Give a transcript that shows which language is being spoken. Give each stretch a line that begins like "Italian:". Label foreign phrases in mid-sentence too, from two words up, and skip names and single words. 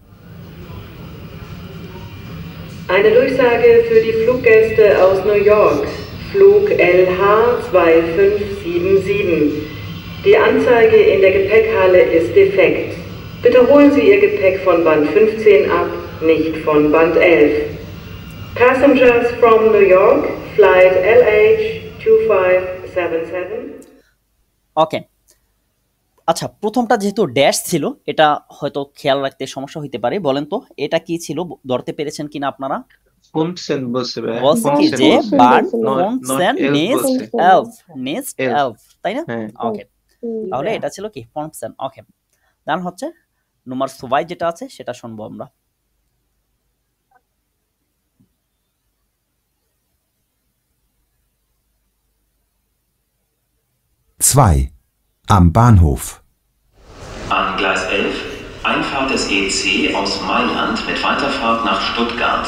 German: Eine Durchsage für die Fluggäste aus New York, Flug LH2577. Die Anzeige in der Gepäckhalle ist defekt. Bitte holen Sie Ihr Gepäck von Band 15 ab, nicht von Band 11.
English: Passengers from New York, Flight LH2577.
Bangla: ওকে, আচ্ছা, প্রথমটা যেহেতু ড্যাশ ছিল, এটা হয়তো খেয়াল রাখতে সমস্যা হইতে পারে। বলেন তো এটা কি ছিল, ধরতে পেরেছেন কিনা আপনারা? ফোনসেন বলছে ভাই, বলছে কি ফোনসেন যে বলছে। বার্ন Not ফোনসেন elf নেস্ট বলছে। এলফ, নেস্ট Elf। এলফ, তাই না? হ্যাঁ। ওকে, তাহলে এটা ছিল কি ফোনসেন। ওকে, দেন হচ্ছে
German: Nummer zwei
Bangla: যেটা আছে সেটা শুনবো আমরা।
German: Zwei. Am Bahnhof. An Gleis 11, Einfahrt des EC aus Mailand mit Weiterfahrt nach Stuttgart.